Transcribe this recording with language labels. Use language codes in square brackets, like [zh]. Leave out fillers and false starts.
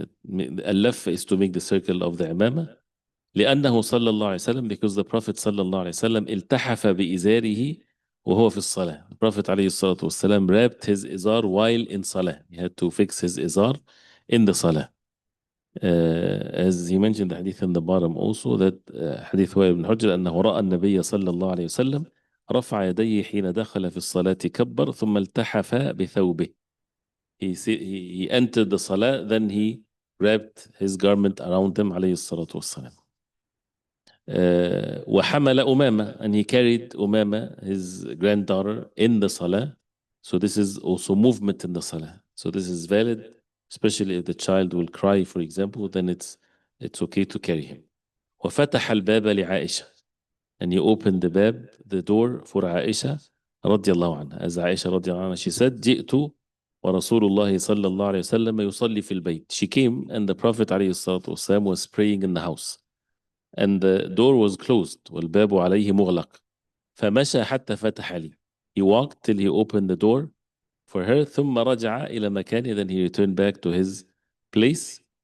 [en] اللف is to make the circle of the imamah. [ar] لأنه صلى الله عليه وسلم, [en] because the Prophet [ar] صلى الله عليه وسلم التحف بإزاره وهو في الصلاة. [en] The Prophet عليه الصلاة والسلام wrapped his izar while in salah. He had to fix his izar in the salah. As he mentioned the hadith in the bottom also, that hadith Wa'il ibn Hujr [ar] أنه رأى النبي صلى الله عليه وسلم رفع يديه حين دخل في الصلاة كبر ثم التحف بثوبه. [en] He entered the salah, then he wrapped his garment around him عليه الصلاة والسلام. [ar] وحمل أمامة, [en] and he carried Umama, his granddaughter, in the salah. So this is also movement in the salah. So this is valid, especially if the child will cry, for example, then it's okay to carry him. [ar] وفتح الباب لعائشة, [en] and he opened the door for Aisha رضي الله عنها. As Aisha [ar] رضي الله عنها, [en] she said, [ar] جئت ورسول الله صلى الله عليه وسلم يصلي في البيت. [en] She came and the Prophet عليه الصلاة والسلام was praying in the house. And the door was closed. [ar] والباب عليه مغلق. فمشى حتى فتح لي. [en] He walked till he opened the door for her. [ar] ثم رجع إلى مكانه, [en] then he returned back to his place.